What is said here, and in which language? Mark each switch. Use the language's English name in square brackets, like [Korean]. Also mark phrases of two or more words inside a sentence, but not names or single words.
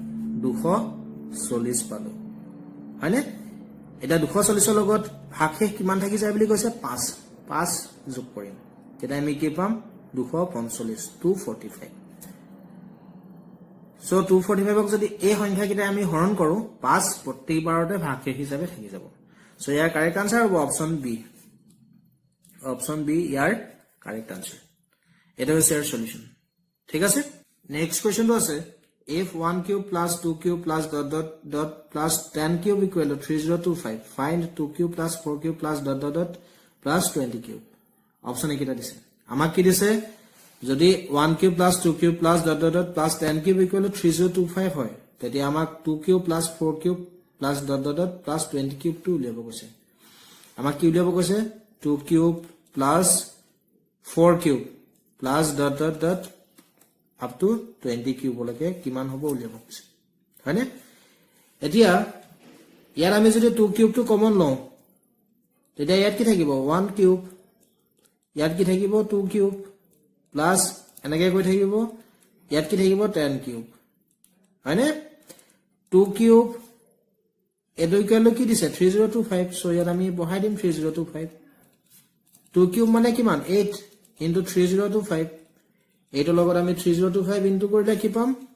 [Assamese] 240 পালো হয়নে এটা 240 ৰ লগত ভাগহে কিমান থাকি যায় বুলি কৈছে 5 5 যোগ কৰিম তেতিয়া আমি কি পাম 245 245 সো 245 ক যদি এই সংখ্যা কিটা আমি হৰণ কৰো 5 প্ৰতিবাৰতে ভাগহে হিচাপে থাকি যাব সো ইয়াৰ [English] correct answer [Assamese] হ'ব [English] option B [Assamese] ইয়াৰ [English] correct answer [Assamese] এটা হৈছে ইয়াৰ সলিউশন ঠিক আছে নেক্সট কোৱেশ্চনটো আছে [English] if 1 cube plus 2 cube plus dot dot dot plus 10 cube equal to 3025 find 2 cube plus 4 cube plus dot dot dot plus 20 cube option [Assamese] একিটা দিছে আমাক কি দিছে যদি [English] 1 cube plus 2 cube plus dot dot dot plus 10 cube equal to 3025 [Assamese] হয় তেতি amak [English] 2 cube plus 4 cube plus dot dot dot plus 20 cube [Assamese] টো উলিয়াব কৈছে আমাক কি উলিয়াব কৈছে [English] 2 cube plus 4 cube plus dot dot dot up to 20 cube [Assamese] লকে কিমান হ'ব উলিয়াব কৈছে হয়নে এতিয়া ইয়াৰ আমি যদি 2 কিউব টো কমন লওঁ তেতিয়া ইয়াত কি থাকিব 1 কিউব ইয়াত কি থাকিব [English] 2 cube plus [Assamese] এনেকৈ কৈ থাকিব ইয়াত কি থাকিব 10 কিউব হয়নে 2 কিউব এটো ইকুৱেল কি দিছে 3025 সো ইয়াত আমি বহাই দিম 3025 2 কিউব মানে কিমান 8 ইনটু 3025 এইটো লগত আমি 3025 ইনটু কৰিলে কি পাম